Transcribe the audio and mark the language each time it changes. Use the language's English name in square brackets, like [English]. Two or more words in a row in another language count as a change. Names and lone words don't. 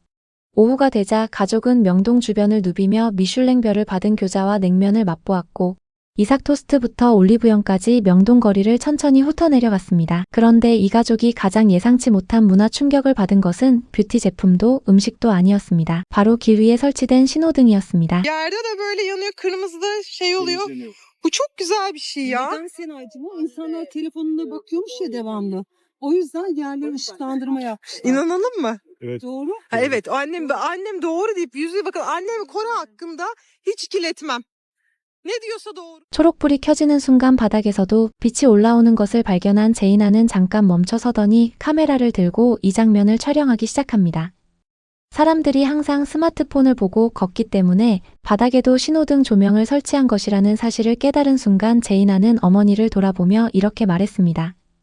[Korean] 오후가 되자 가족은 명동 주변을 누비며 미슐랭별을 받은 교자와 냉면을 맛보았고 이삭토스트부터 올리브영까지 명동 거리를 천천히 훑어내려갔습니다. 그런데 이 가족이 가장 예상치 못한 문화 충격을 받은 것은 뷰티 제품도 음식도 아니었습니다. 바로 길 위에 설치된 신호등이었습니다. [Turkish] Yerde de böyle yanıyor kırmızı da şey oluyor. Bu çok güzel bir şey ya. Neden Senacığım? O insanlar telefonuna bakıyormuş ya devamlı. O yüzden yerleri ışıklandırma yapmışlar. İnanalım mı? Evet. Doğru. Ha, evet annem doğru deyip yüzüğü bakın annem Kore hakkında hiç ikiletmem. Ne diyorsa doğru. [Korean] 초록불이 켜지는 순간 바닥에서도 빛이 올라오는 것을 발견한 제이나는 잠깐 멈춰서더니 카메라를 들고 이 장면을 촬영하기 시작합니다. 사람들이 항상 스마트폰을 보고 걷기 때문에 바닥에도 신호등 조명을 설치한 것이라는 사실을 깨달은 순간 제이나는 어머니를 돌아보며 이렇게 말했습니다.